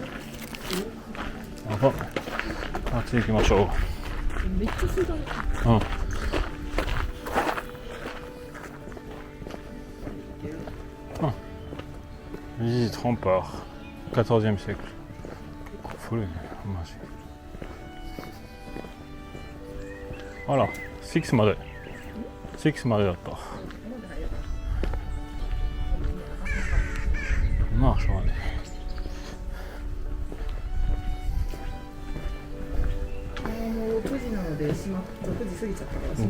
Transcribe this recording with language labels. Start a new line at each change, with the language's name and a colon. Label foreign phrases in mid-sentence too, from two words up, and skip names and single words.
Japanese: あっち行きましょめっちゃ涼だね。
French: Visite rempart, 14e siècle.
Japanese: 古いね、マジ。あら、6まで。6までだった。まあ、そうだね。もう6時なので6時過ぎちゃったから